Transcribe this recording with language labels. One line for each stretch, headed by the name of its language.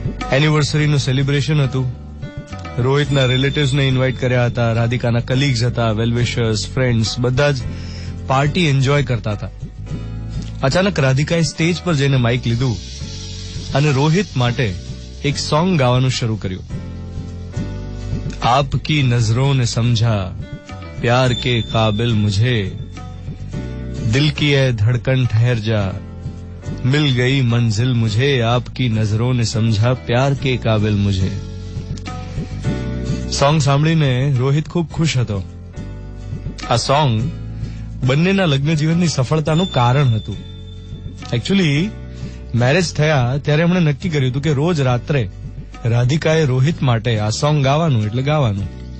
Gujarati: એનિવર્સરીનું celebration હતું. રોહિતના રિલેટિવ્સને invite કર્યા હતા, રાધિકાના કલીગ્સ હતા, વેલવિશર્સ, ફ્રેન્ડ્સ, બધા જ પાર્ટી એન્જોય કરતા હતા. અચાનક રાધિકાએ સ્ટેજ પર જઈને માઇક લીધું અને રોહિત માટે એક સોંગ ગાવાનું શરૂ કર્યું.
Hindi: आपकी नजरों ने समझा प्यार के काबिल मुझे, दिल की है धड़कन ठहर जा, मिल गई मंजिल मुझे, आपकी नजरों ने समझा प्यार के काबिल मुझे.
Gujarati: સોંગ સાંભળીને રોહિત ખૂબ ખુશ હતો. આ સોંગ બંનેના લગ્ન જીવનની સફળતાનું કારણ હતું. એકચ્યુઅલી મેરેજ થયા ત્યારે એમણે નક્કી કર્યું હતું કે રોજ રાત્રે રાધિકાએ રોહિત માટે આ સોંગ ગાવાનું એટલે ગાવાનું.